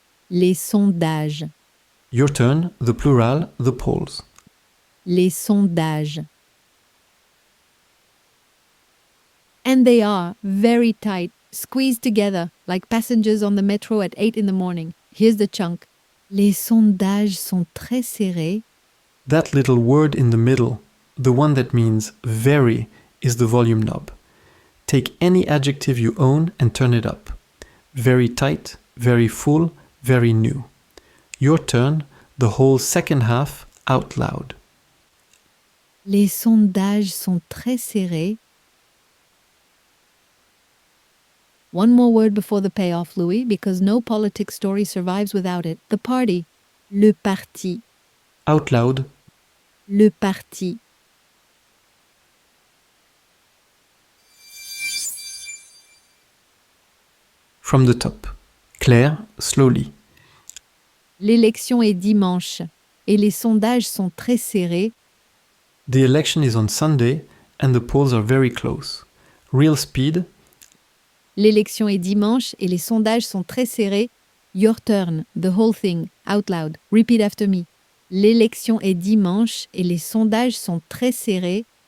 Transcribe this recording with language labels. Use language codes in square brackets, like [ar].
[fr] Les sondages. [en] Your turn, the plural, the polls. [fr] Les sondages. [en] And they are very tight, squeezed together, like passengers on the metro at 8 in the morning. Here's the chunk. [fr] Les sondages sont très serrés. [en] That little word in the middle, the one that means very, is the volume knob. Take any adjective you own and turn it up. Very tight, very full, very new. Your turn, the whole second half out loud. [fr] Les sondages sont très serrés. [en] One more word before the payoff, Louis, because no politics story survives without it. The party. Le parti. Out loud. [fr] Le parti. [en] From the top. Claire, slowly. [fr] L'élection est dimanche et les sondages sont très serrés. [en] The election is on Sunday and the polls are very close. Real speed. L'élection est dimanche et les sondages sont très serrés. Your turn, the whole thing, out loud. Repeat after me. [fr] L'élection est dimanche et les sondages sont très serrés.